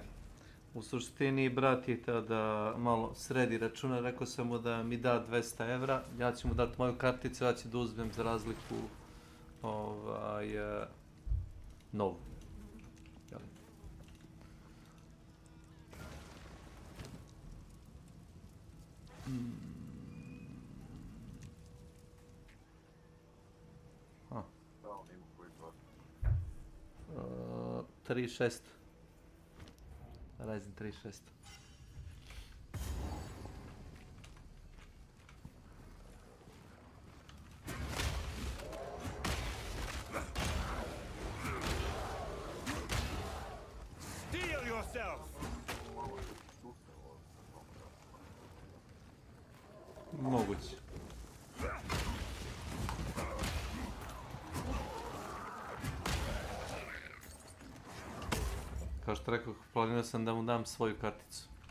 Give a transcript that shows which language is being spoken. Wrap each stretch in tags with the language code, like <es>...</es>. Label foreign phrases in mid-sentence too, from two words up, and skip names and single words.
<sr>U suštini brat je teo da malo sredi računa, rekao sam mu da mi da 200 evra, ja ću mu dati moju karticu, ja ću da uzmem za razliku novu. Da, on ima koji protiv. 3.6. Ryzen 3.6.</sr> <en>Steel yourself!</en> <sr>Moguće. Kao što rekao, planirao sam da mu dam svoju karticu.</sr>